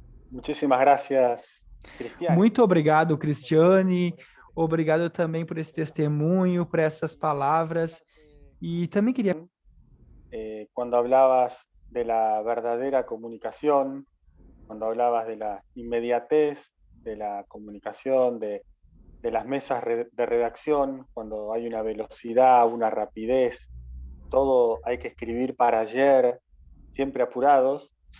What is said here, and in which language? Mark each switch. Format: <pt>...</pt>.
<es>Muchísimas gracias, Cristiane.</es> <pt>Muito obrigado, Cristiane. Obrigado também por esse testemunho, por essas palavras.</pt> <es>Y también quería... Cuando hablabas de la verdadera comunicación, cuando hablabas de la inmediatez de la comunicación, de las mesas de redacción, cuando hay una velocidad, una rapidez, todo hay que escribir para ayer, siempre apurados.</es>